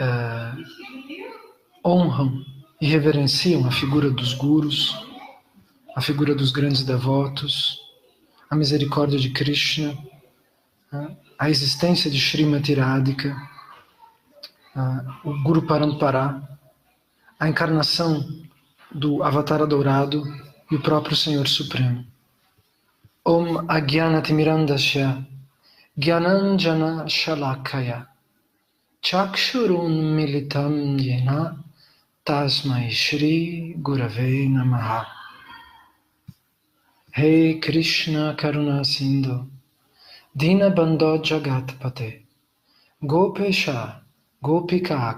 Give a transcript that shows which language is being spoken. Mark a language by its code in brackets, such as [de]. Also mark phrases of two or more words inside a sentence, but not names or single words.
[pt] honram e reverenciam a figura dos gurus, a figura dos grandes devotos, a misericórdia de Krishna, a existência de Srimati Radhika, o Guru Parampara, a encarnação do Avatara Dourado e o próprio Senhor Supremo. [sa] Om Agyanatimirandasya Gyananjana Shalakaya Chakshurun Militam Yena Tasmai Shri Gurave Namaha. Hey Krishna Karuna Sindhu Dinabandho Jagatpate Gopesha Gopika